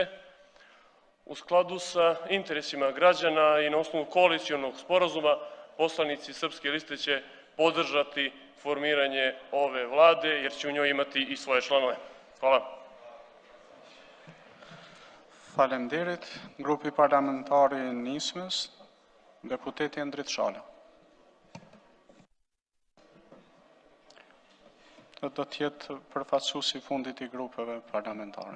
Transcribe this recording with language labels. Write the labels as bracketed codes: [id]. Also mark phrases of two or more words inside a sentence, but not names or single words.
[sr] U skladu sa interesima građana i na osnovu koalicionog sporazuma, poslanici Srpske liste će podržati formiranje ove vlade, jer će u njoj imati i svoje članove. Hvala. [sq] Faleminderit. Grupi parlamentari i Nismës, deputeti Endrit Shala. Do t'jetë përfaqësuesi fundit i grupeve parlamentare.